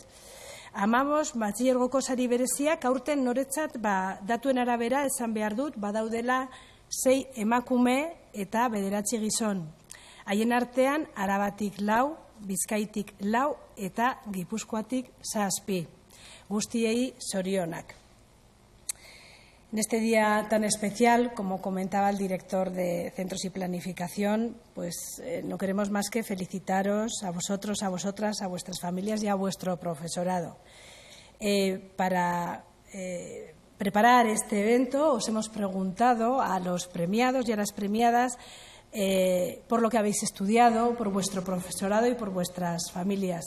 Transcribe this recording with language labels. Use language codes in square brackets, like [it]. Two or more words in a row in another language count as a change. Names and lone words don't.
[eu] 15 batxilergoko sari bereziak aurten noretzat datuen arabera esan behar dut badaudela 6 emakume eta 9 gizon. Haien artean Arabatik 4, Bizkaitik 4 eta Gipuzkoatik 7. Guztiei zorionak. [es] En este día tan especial, como comentaba el director de Centros y Planificación, pues no queremos más que felicitaros a vosotros, a vosotras, a vuestras familias y a vuestro profesorado. Para preparar este evento os hemos preguntado a los premiados y a las premiadas por lo que habéis estudiado, por vuestro profesorado y por vuestras familias.